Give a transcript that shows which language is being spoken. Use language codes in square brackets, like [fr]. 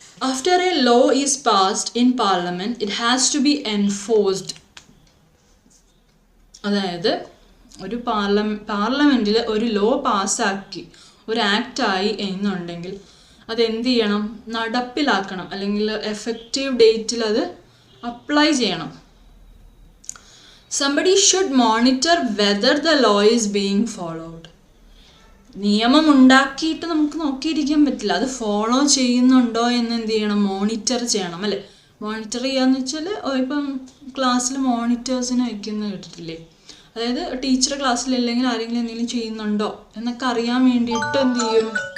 [en] After a law is passed in parliament, it has to be enforced. [ml] അതായത് ഒരു പാർലമെൻറ്റിൽ ഒരു ലോ പാസ്സാക്കി, ഒരു ആക്റ്റായി എന്നുണ്ടെങ്കിൽ അതെന്ത് ചെയ്യണം? നടപ്പിലാക്കണം, അല്ലെങ്കിൽ എഫക്റ്റീവ് ഡേറ്റിൽ അത് അപ്ലൈ ചെയ്യണം. [en] Somebody should monitor whether the law is being followed. [ml] നിയമം ഉണ്ടാക്കിയിട്ട് നമുക്ക് നോക്കിയിരിക്കാൻ പറ്റില്ല, അത് ഫോളോ ചെയ്യുന്നുണ്ടോ എന്ന് എന്ത് ചെയ്യണം? മോണിറ്റർ ചെയ്യണം അല്ലേ. മോണിറ്റർ ചെയ്യാന്ന് വെച്ചാൽ ഇപ്പം ക്ലാസ്സിൽ മോണിറ്റേഴ്സിനെ വയ്ക്കുന്ന കേട്ടിട്ടില്ലേ? അതായത് ടീച്ചർ ക്ലാസ്സിലില്ലെങ്കിൽ ആരെങ്കിലും എന്തെങ്കിലും ചെയ്യുന്നുണ്ടോ എന്നൊക്കെ അറിയാൻ വേണ്ടിയിട്ട് എന്ത് ചെയ്യും?